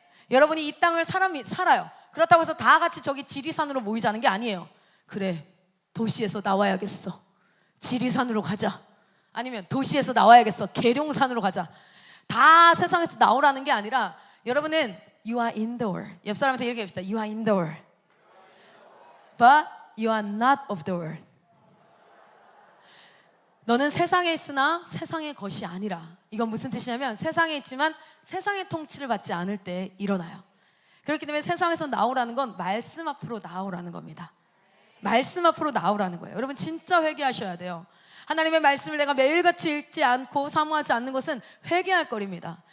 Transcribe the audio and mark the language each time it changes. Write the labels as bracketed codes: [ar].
[ko] 여러분이 이 땅을 사람이 살아요. 그렇다고 해서 다 같이 저기 지리산으로 모이자는 게 아니에요. 그래, 도시에서 나와야겠어. 지리산으로 가자. 아니면 도시에서 나와야겠어. 계룡산으로 가자. 다 세상에서 나오라는 게 아니라 여러분은 [en] you are in the world. [ko] 옆 사람한테 이렇게 합시다. [en] You are in the world. But you are not of the world. [ko] 너는 세상에 있으나 세상의 것이 아니라. 이건 무슨 뜻이냐면 세상에 있지만 세상의 통치를 받지 않을 때 일어나요. 그렇기 때문에 세상에서 나오라는 건 말씀 앞으로 나오라는 겁니다. 말씀 앞으로 나오라는 거예요. 여러분 진짜 회개하셔야 돼요. 하나님의 말씀을 내가 매일같이 읽지 않고 사모하지 않는 것은 회개할 거리입니다.